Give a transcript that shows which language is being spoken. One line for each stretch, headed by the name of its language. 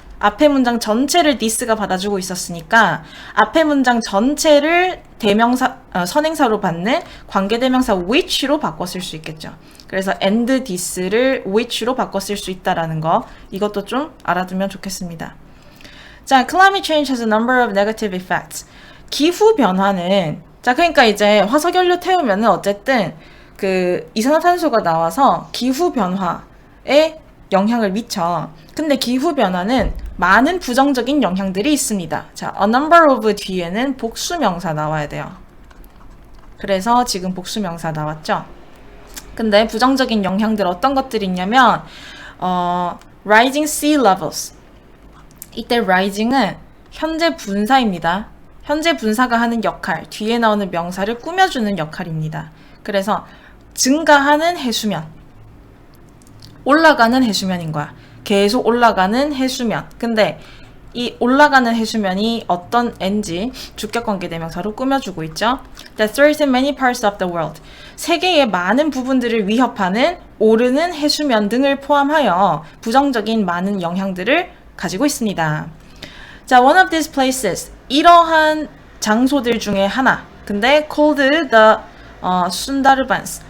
Korean: 앞에 문장 전체를 this가 받아주고 있었으니까 앞에 문장 전체를 대명사, 선행사로 받는 관계 대명사 which로 바꿔 쓸 수 있겠죠. 그래서 and this를 which로 바꿔 쓸 수 있다라는 거, 이것도 좀 알아두면 좋겠습니다.
English: 자, climate change has a number of negative effects.
Korean: 기후 변화는, 자, 그러니까 이제 화석연료 태우면은 어쨌든 그 이산화탄소가 나와서 기후 변화에 영향을 미쳐. 근데 기후 변화는 많은 부정적인 영향들이 있습니다. 자, a number of 뒤에는 복수명사 나와야 돼요. 그래서 지금 복수명사 나왔죠? 근데 부정적인 영향들 어떤 것들이 있냐면
English: rising sea levels.
Korean: 이때 rising은 현재 분사입니다. 현재 분사가 하는 역할, 뒤에 나오는 명사를 꾸며주는 역할입니다. 그래서 증가하는 해수면, 올라가는 해수면인 거야. 계속 올라가는 해수면. 근데 이 올라가는 해수면이 어떤 n지 주격관계 대명사로 꾸며주고 있죠.
English: That threaten many parts of the world.
Korean: 세계의 많은 부분들을 위협하는 오르는 해수면 등을 포함하여 부정적인 많은 영향들을 가지고 있습니다.
English: 자, one of these places.
Korean: 이러한 장소들 중에 하나. 근데
English: called the
Korean: 순다르반스.